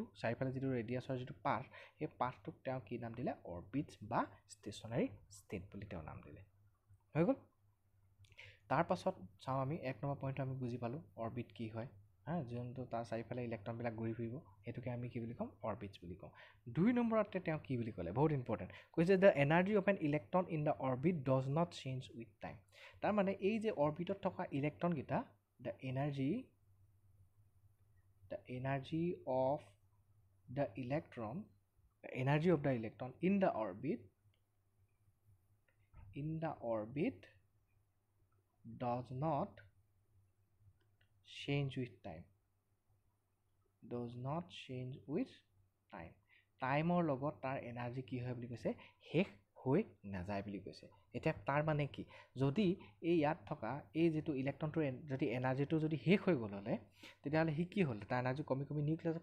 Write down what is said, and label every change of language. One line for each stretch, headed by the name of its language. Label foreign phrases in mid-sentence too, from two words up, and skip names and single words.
Assamese: চাৰিফালে যেটো ৰেডিয়াছৰ যেটো পাথ এই পাথটোক তেওঁ কি নাম দিলে অরবিটস বা
English: stationary state
Assamese: বুলি তেওঁ নাম দিলে হৈ গল তাৰ পাছত চাও আমি এক নম্বৰ পইণ্ট আমি বুজি পালো অরবিট কি হয় যোনটো তাৰ চাৰিফালে ইলেক্ট্ৰন বিলাক ঘূৰি ফুৰিব হেতুকে আমি কি বুলি কম অরবিটস বুলি কম দুই নম্বৰতে তেওঁ কি বুলি ক'লে বহুত ইম্পৰ্টেন্ট কৈছে
English: the energy of an electron in the orbit does not change with time
Assamese: তাৰ মানে এই যে অরবিটত থকা ইলেক্ট্ৰন গিটা
English: the energy of the electron in the orbit does not change with time টাইমৰ
Assamese: লগত তাৰ এনাৰ্জি কি হয় বুলি কৈছে শেষ হৈ নাযায় বুলি কৈছে এটা তাৰ মানে কি যদি এই ইয়াত থকা এই যেটো ইলেক্ট্ৰনটোৰ যদি এনাৰ্জিটো যদি শেষ হৈ গ'ল হলে তেতিয়া হলে হি কি হ'ল তাৰ এনাৰ্জি কমি নিউক্লিয়াছত